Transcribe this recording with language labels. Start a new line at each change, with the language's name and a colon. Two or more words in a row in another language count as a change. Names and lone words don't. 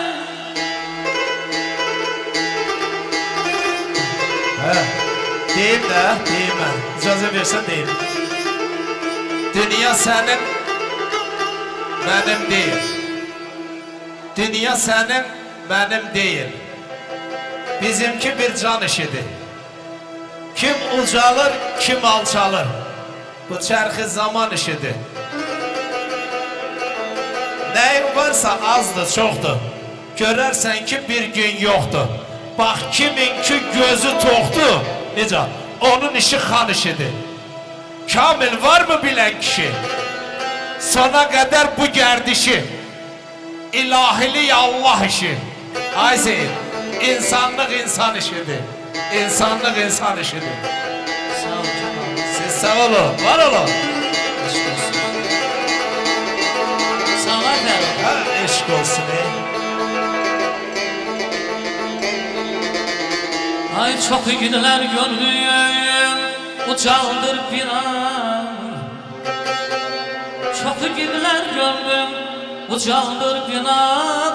Turkish: Deyim de, deyim ben.
Azerbaijani: İcazə versen deyim.
Turkish: Dünya senin, benim değil. Dünya senin, benim değil.
Azerbaijani: Bizimki bir can işidir. Kim ucalır, kim alçalır. Bu çərxi zaman işidir. Nəyin varsa azdır, çoxdur. Görərsən ki bir gün yoxdur. Bax kimin ki gözü toxdur. Necə? Onun işi xan işidir. Kamil var mı bilən kişi? Sona qədər bu gərdişi. İlahilik Allah işi. Ay Zeyn, insanlıq insan işidir. İnsanlıq insan işidir. Sağ ol canım. Siz sağ olun, var olun. Eşk olsun. Sağ ol efendim. Ha, eşk olsun
Turkish: Ay çok günler gördüm, ucaldır bir an. Çok günler gördüm, ucaldır bir an.